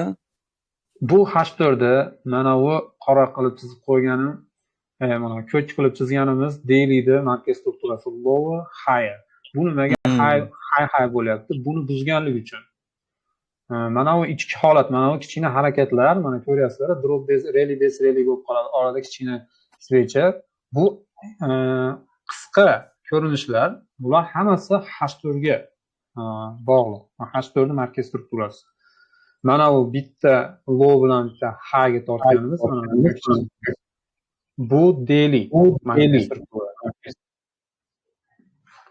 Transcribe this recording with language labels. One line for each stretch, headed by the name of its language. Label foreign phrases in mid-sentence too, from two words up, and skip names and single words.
Uzbek: Bu H4 da mana bu qora qilib chizib qo'yganim, mana ko'k qilib chizganimiz dailyda markaz strukturasi
English: low, high.
Uzbek: Bu nimaga high bo'lyapti? Buni buzganlik uchun. Mana bu ichki holat, mana bu kichkina harakatlar, mana ko'ryapsizlar,
English: drop base, rally
Uzbek: bo'lib qoladi. Orada kichkina switcher. Bu qisqa ko'rinishlar, bular hammasi H4 ga bog'liq. H4 markaz strukturasi. Mana bu bitta low bilan bitta high ga tortganimiz mana bu daily markaz struktura.